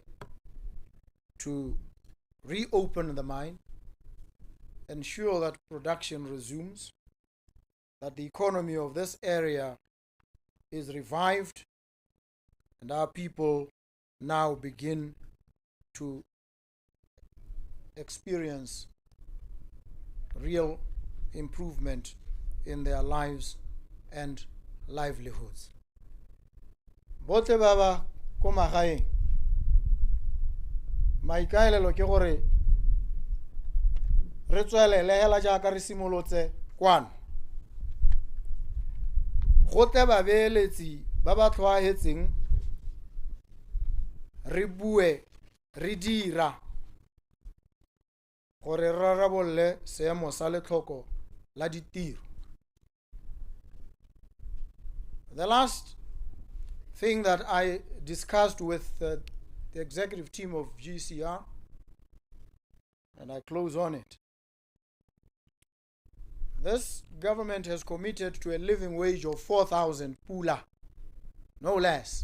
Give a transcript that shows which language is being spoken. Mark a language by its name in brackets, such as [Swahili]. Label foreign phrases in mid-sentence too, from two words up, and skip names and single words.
[English] to reopen the mine, ensure that production resumes, that the economy of this area is revived, and our people now begin to experience real improvement in their lives and livelihoods. [Tswana] Bote baba ko magaeng maikaelelo ke gore re tswelele hela jaaka re simolotse kwano go tle babeeletsi ba ba tlhoahetseng re bue re dira gore rarabolle seemo sa letlhoko la ditiro. [English] The last thing that I discussed with the executive team of GCR, and I close on it. This government has committed to a living wage of 4,000 pula, no less.